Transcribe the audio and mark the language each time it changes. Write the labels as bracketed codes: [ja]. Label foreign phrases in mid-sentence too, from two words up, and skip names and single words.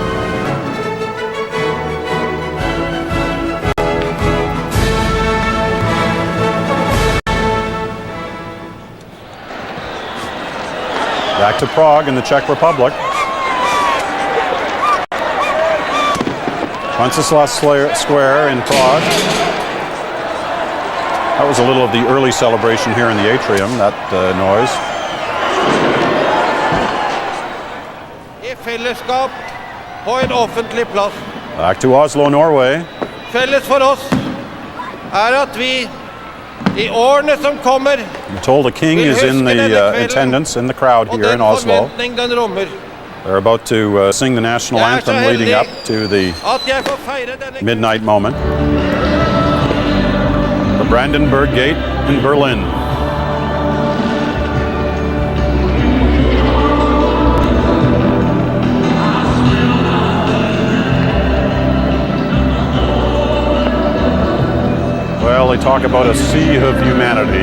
[en] Back to Prague in the Czech Republic. Wenceslas Square in Prague. That was a little of the early celebration here in the atrium, that noise. [no] I fellesskap på en offentlig plass. [en] Back to Oslo, Norway. [no] Felles for oss at vi I årene som kommer [en] I'm told the king is in the attendance in the crowd here in Oslo. They're about to sing the national anthem leading up to the midnight moment. The Brandenburg Gate in Berlin. Well, they talk about a sea of humanity.